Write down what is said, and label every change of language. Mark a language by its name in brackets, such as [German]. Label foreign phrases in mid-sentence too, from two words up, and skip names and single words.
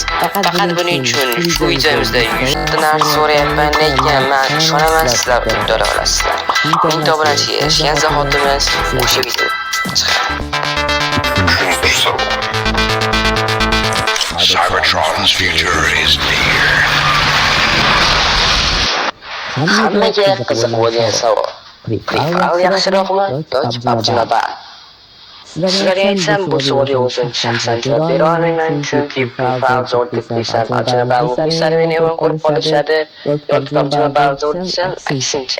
[Uzbek] Faqat buning uchun shu videomizda 100 ta narsa so'rayapman, lekin men ishonaman sizlar uddala olasizlar. 1000 obunachiga erishgan zahotimiz o'sha video Uchinchi savol. [English] Cybertron's future is near. [Uzbek] Hammaga qiziq bo'lgan savol. Free Fire yaxshiroqmi yoki PUBG Mobile? Sizlarga aytsam, bu savolga o'zim shaxsan javob bera olmayman, chunki Free Fire zo'r deb desam, PUBG Mobile muxlislari meni yomon ko'rib qolishadi, yoki PUBG Mobile zo'r desam, aksincha.